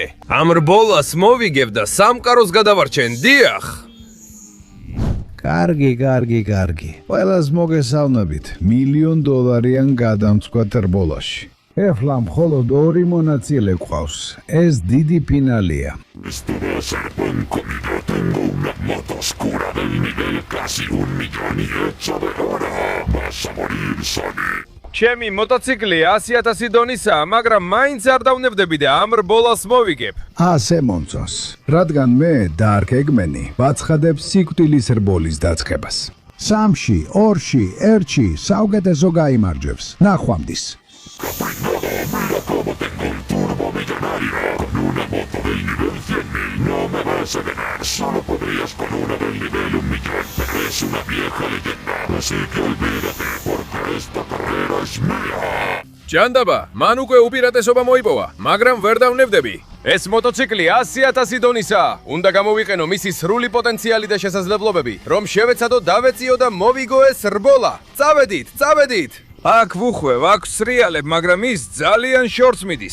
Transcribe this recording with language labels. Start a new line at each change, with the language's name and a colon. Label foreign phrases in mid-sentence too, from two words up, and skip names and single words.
Georgian: ამ რბოლას მოვიგებ და სამყაროს გადავარჩენ. დიახ. კარგი. ყველას მოგესალმებით. $1,000,000-იან გადამწყვეტ რბოლაში. ეხლა მხოლოდ 2 მონაწილე გვყავს. ეს დიდი ფინალია.
Spanish: Esto va a ser buen comida. Tengo una moto oscura del nivel casi 1,000,000 y hecha de oro. Vas a morir, Sonic.
Georgian: ჩემი მოტოციკლი 100,000 დონისაა, მაგრამ მაინც არ დავნებდები და ამ რბოლას მოვიგებ. ასე მომწონს, რადგან მე Dark Eggman-ი ვაცხადებ სიკვდილის რბოლის დაწყებას. 3-ში, 2-ში, 1-ში საუკეთესო გაიმარჯვებს. ნახვამდის.
Spanish: No me vas a ganar, solo podrías con una del nivel 1.000.000. Es una vieja leyenda, así que olvídate, porque esta carrera es mía.
Georgian: ჯანდაბა, მან უკვე უპირატესობა მოიპოვა, მაგრამ ვერ დავნებდები. ეს მოტოციკლი 100,000 დონისაა. უნდა გამოვიყენო მისი სრული პოტენციალი და შესაძლებლობები, რომ შევეცადო, დავეციო და მოვიგო ეს რბოლა. წავედით. აქ ვუხვევ, აქ სრიალებ, მაგრამ ის ძალიან შორს მიდის.